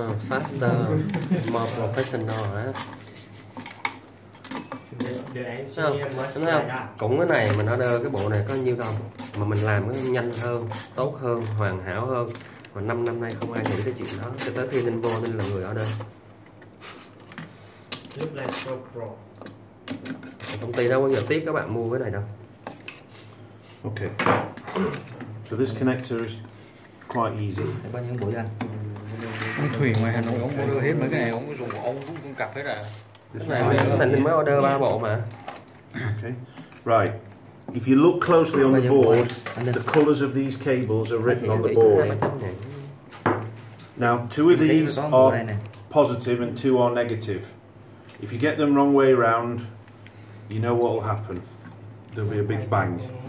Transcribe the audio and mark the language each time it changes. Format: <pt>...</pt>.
<en>Faster, more professional hả?</en> <vi>Không, cũng cái này mình order cái bộ này có nhiêu đâu mà mình làm nó nhanh hơn, tốt hơn, hoàn hảo hơn. Mà 5 năm nay không ai nghĩ cái chuyện đó, cho tới khi nên vô nên là người order.</vi> <en>Look like so pro.</en> <vi>Công ty đâu bao giờ tiếc các bạn mua cái này đâu.</vi> <en>Okay. So this connector is quite easy.</en> <vi>Thầy bao nhiêu buổi anh? Ông Thủy ngoài Hà Nội ông order hết mấy cái này, ông dùng của ông cũng cặp hết à. Cái này mình mới order 3 bộ mà.</vi> <en>Okay. Right. If you look closely on the board, the colours of these cables are written on the board. Now, 2 of these are positive and 2 are negative. If you get them wrong way around, you know what will happen. There'll be a big bang.</en>